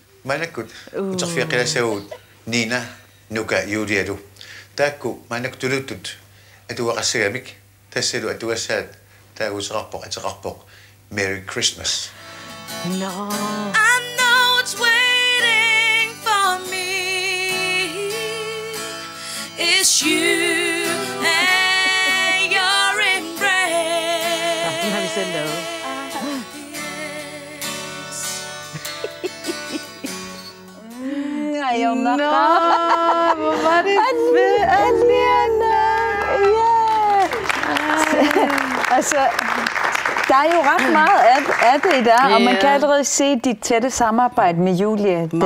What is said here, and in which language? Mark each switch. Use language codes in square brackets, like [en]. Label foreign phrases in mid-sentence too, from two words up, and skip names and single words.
[kl] Manakut, utarfiaqila saut Nina nuka Juliadu. Taakku manakutulutut atuaqassagamik tassalu atuassaat taaguserarpoq ateqarpoq Merry Christmas. [en] No. I know it's waiting for me. It's you and your embrace. [da] Nu har vi selv lavet. Nå, hvor var det fedt. Altså, der er jo ret meget af det der, og man kan allerede se dit tætte samarbejde med Julie der.